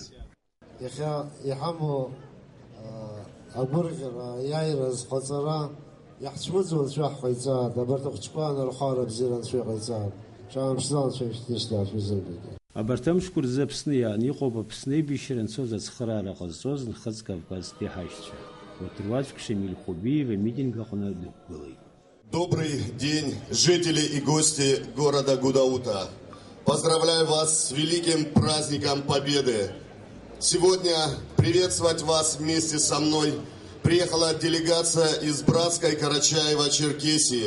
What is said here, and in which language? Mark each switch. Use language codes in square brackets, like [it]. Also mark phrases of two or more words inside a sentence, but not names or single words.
[ab] Иахьа иҳамоу агәырӷьара, аиааира зҟаҵара иаҳцәмыӡуа анцәа ҳҟаиҵааит, абарҭ ахәыҷқәа анырхара бзиара анцәа иҟаиҵааит. Ҽаамԥсӡа анцәа ишьҭысдаат шәизымдыргьы. Абарҭ амшқәа рзы Аԥсны иааны иҟоуп Аԥсны аибашьра анцоз ацхыраара ҟазҵоз нхыҵ кавказтәи ҳаишьцәа. Отрывачка Шамиль Хубиева митинг аҟны дықәгылеит. [ru] Добрый день, жители и гости города Гудаута. Поздравляю вас с великим праздником Победы. Сегодня приветствовать вас вместе со мной приехала делегация из братской Карачаево-Черкесии.